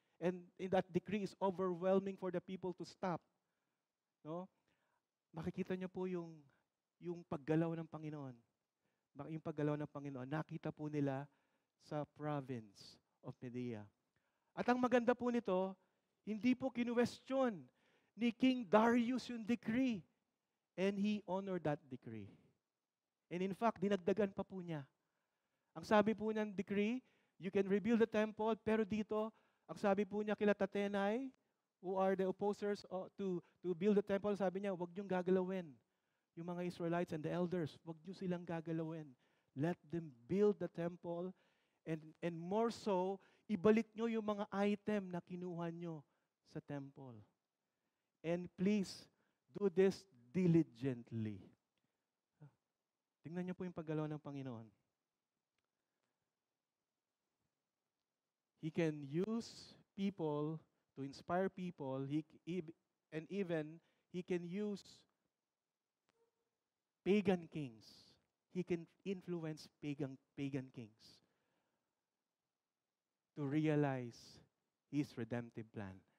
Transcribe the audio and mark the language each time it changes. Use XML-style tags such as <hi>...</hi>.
<en>And in that decree is overwhelming for the people to stop. No?</en> <tl>Makikita niyo po yung paggalaw ng Panginoon. Yung paggalaw ng Panginoon, nakita po nila sa</tl> <en>province of Media.</en> <tl>At ang maganda po nito, hindi po kinuwestiyon ni King Darius yung decree.</tl> <en>And he honored that decree. And in fact,</en> <tl>dinagdagan pa po niya. Ang sabi po ng decree,</tl> <en>you can rebuild the temple,</en> <tl>pero dito, ang sabi po niya kila Tatenai,</tl> <en>who are the opposers to build the temple,</en> <tl>sabi niya, huwag niyong gagalawin. Yung mga Israelites</tl> <en>and the elders,</en> <tl>huwag niyo silang gagalawin.</tl> <en>Let them build the temple and more so,</en> <tl>ibalik niyo yung mga item na kinuha niyo sa temple.</tl> <en>And please, do this diligently.</en> <tl>Tingnan niyo po yung paggalaw ng Panginoon.</tl> <en>He can use people to inspire people, and even He can use pagan kings. He can influence pagan kings to realize His redemptive plan.</en>